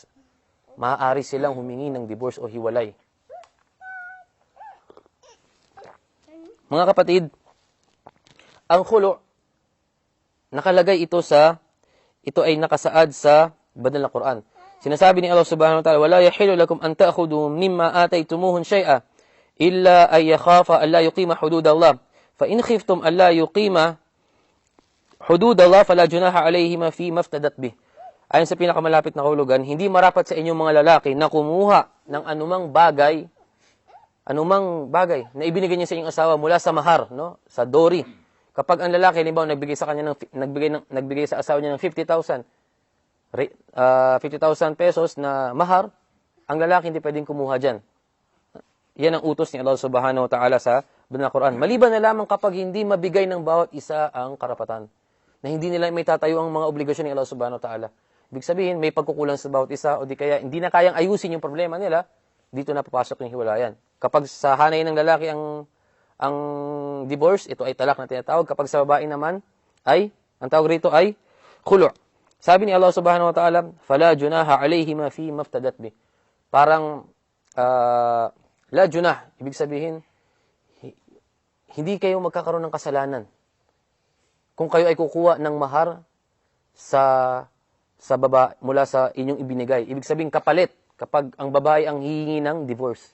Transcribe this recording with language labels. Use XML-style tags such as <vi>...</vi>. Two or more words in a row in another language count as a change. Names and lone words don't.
<tl>Maaari silang humingi ng divorce o hiwalay. Mga kapatid, ang khulu, nakalagay ito ay nakasaad sa banal na Quran. Sinasabi ni</tl> <ar>الله سبحانه وتعالى, وَلَا يَحِلُ لَكُمْ أَن تَأْخُذُوا مِمَّا آتَيْتُمُوهُنْ شَيْئًا إِلَّا أَن يَخَافَ أَن لَّا يُقِيمَ حُدُودَ اللَّهِ فَإِنْ خِفْتُمْ أَن لَّا يُقِيمَ حُدُودَ اللَّهِ فَلَا جُنَاحَ عَلَيْهِمَا فِيمَا افْتَدَتْ بِهِ.</ar> <tl>Ayon sa pinakamalapit na kahulugan, hindi marapat sa inyong mga lalaki na kumuha ng anumang bagay na ibinigay niya sa inyong asawa mula sa mahar, no? Sa dowry. Kapag ang lalaki, halimbawa, nagbigay sa asawa niya ng 50,000 pesos na mahar, ang lalaki hindi pwedeng kumuha dyan. Yan ang utos ni</tl> <ar>الله سبحانه وتعالى</ar> <tl>sa banal na Quran. Maliban na lamang kapag hindi mabigay ng bawat isa ang karapatan. Na hindi nila may tatayo ang mga obligasyon ni</tl> <ar>الله سبحانه وتعالى.</ar> <tl>Ibig sabihin, may pagkukulang sa bawat isa o di kaya hindi na kayang ayusin yung problema nila, dito na papasok yung hiwalayan. Kapag sa hanay ng lalaki ang divorce, ito ay talak na tinatawag. Kapag sa babae naman, ang tawag rito ay khulu'. Sabi ni</tl> <ar>الله سبحانه وتعالى, فَلَا جُنَاهَ عَلَيْهِمَا فِي مَفْتَدَتْ بِهِ.</ar> <tl>Parang,</tl> <ar>لا جناح,</ar> <tl>ibig sabihin, hindi kayo magkakaroon ng kasalanan. Kung kayo ay kukuha ng mahar mula sa inyong ibinigay. Ibig sabihin, kapalit, kapag ang babae ang hihingi ng divorce.</tl>